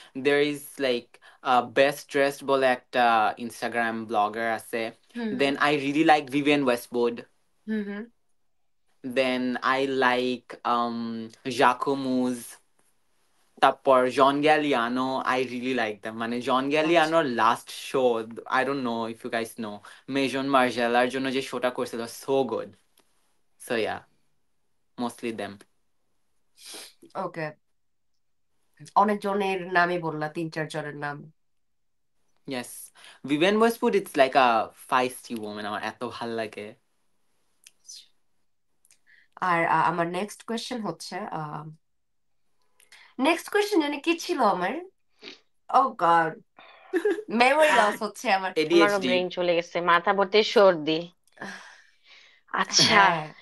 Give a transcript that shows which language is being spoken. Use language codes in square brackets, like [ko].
[en] there is like best dressed [bn] বলে একটা Instagram blogger আছে। হুম হুম। [en] Then I really like Vivienne Westwood. Hmm hmm. Then I like Jacquemus. তারপর John Galliano I really like them মানে John [bn] আচ্ছা, [en] গ্যালিয়ানোর last show I don't know if you guys know [bn] মেজন মার্জেলার জন্য যে শোটা করছিল [en] so good so yeah mostly them [bn] ওকে। অনেক জনের নামই বললা, 3-4 জনের নাম। [en] yes Vivienne Westwood it's like a feisty woman [bn] আমার এত ভাল লাগে আর আমার নেক্সট কোয়েশ্চেন হচ্ছে, নেক্সট কোয়েশ্চেন জানি কি ছিল আমার, ও গড, মেমোরি লস হচ্ছে আমার। আমারও ADHD ব্রেন চলে গেছে, মাথা ভর্তি সর্দি। আচ্ছা, হ্যাঁ,